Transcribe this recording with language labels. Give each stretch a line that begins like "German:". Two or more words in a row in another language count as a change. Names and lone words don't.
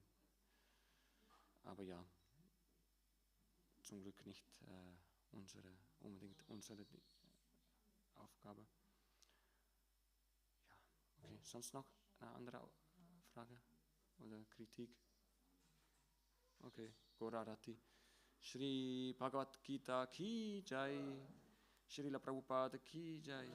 German: Aber ja, zum Glück nicht unbedingt unsere Aufgabe. Ja, okay. Sonst noch eine andere Frage oder Kritik? Okay, Gorarati.
Hindi: श्री भगवद्गीता की जय। श्रील प्रभुपाद की जय.